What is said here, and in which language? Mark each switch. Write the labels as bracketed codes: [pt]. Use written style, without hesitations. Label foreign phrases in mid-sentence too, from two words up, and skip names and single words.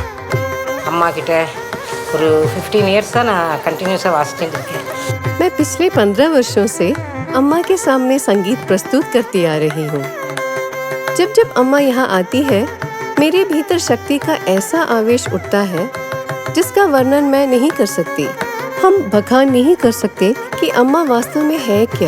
[ta] अम्मा किட்ட ஒரு 15 இயர்ஸா நான் கண்டினியூஸா வாசிச்சிட்டு இருக்கேன்। [hi] मैं पिछले 15 वर्षों से अम्मा के सामने संगीत प्रस्तुत करती आ रही हूँ। जब जब अम्मा यहाँ आती है, मेरे भीतर शक्ति का ऐसा आवेश उठता है जिसका वर्णन मैं नहीं कर सकती। हम बखान नहीं कर सकते कि अम्मा वास्तव में है क्या।